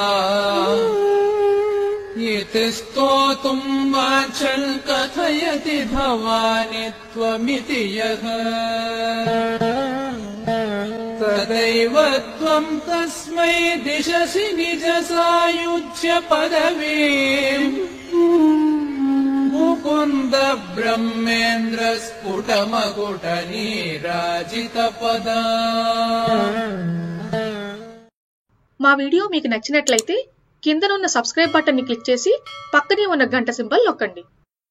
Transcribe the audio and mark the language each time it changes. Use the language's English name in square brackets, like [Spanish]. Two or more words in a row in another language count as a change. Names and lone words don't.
[Sanskrit] इति स्तोतुम् वाचल् कथयति भवानि त्वमिति यः तदैव त्वम् तस्मै दिशसि निजसायुज्य पदवीम् मुकुन्द ब्रह्मेन्द्र स्फुटमकुटनीराजितपदा [Telugu] మా వీడియో మీకు నచ్చినట్లయితే కిందనున్న [English] subscribe button [Telugu] ని క్లిక్ చేసి పక్కనే ఉన్న గంట సింబల్ నొక్కండి.